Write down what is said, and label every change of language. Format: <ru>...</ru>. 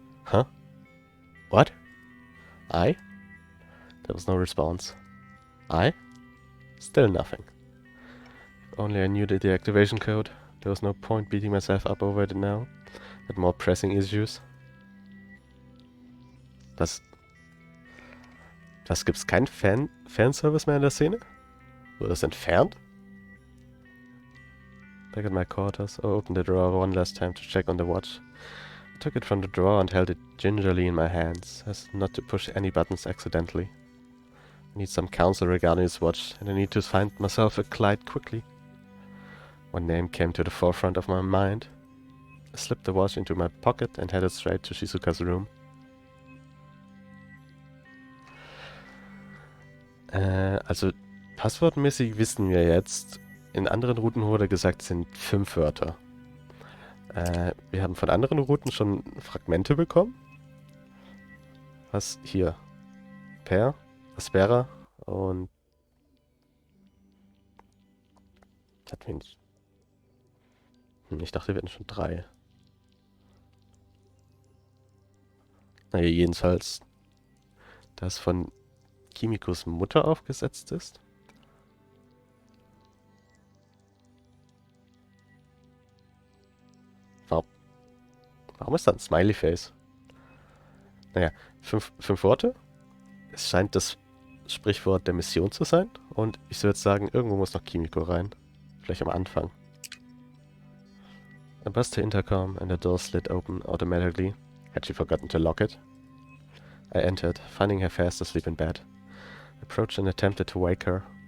<en>Huh? What? I? There was no response. I? Still nothing. If only I knew the deactivation code. There was no point beating myself up over it now. Had more pressing issues.</en> <de>Das gibt's keinen Fanservice mehr in der Szene? Wurde das entfernt?</de> <en>Back at my quarters, I opened the drawer one last time to check on the watch. I took it from the drawer and held it gingerly in my hands, as not to push any buttons accidentally. I need some counsel regarding this watch, and I need to find myself a Clyde quickly. One name came to the forefront of my mind. I slipped the watch into my pocket and headed straight to Shizuka's room.</en> <de>Also passwortmäßig wissen wir jetzt, in anderen Routen wurde gesagt, es sind 5 Wörter. Wir haben von anderen Routen schon Fragmente bekommen. Was hier? Per, Aspera und... Ich dachte, wir hätten schon 3. Naja, jedenfalls, das von Kimikos Mutter aufgesetzt ist. Warum ist da ein Smiley Face? Naja, 5 Worte. Es scheint das Sprichwort der Mission zu sein. Und ich würde sagen, irgendwo muss noch Kimiko rein. Vielleicht am Anfang.</de> <en>I buzzed the intercom and the door slid open automatically. Had she forgotten to lock it? I entered, finding her fast asleep in bed. Approached and attempted to wake her.</en>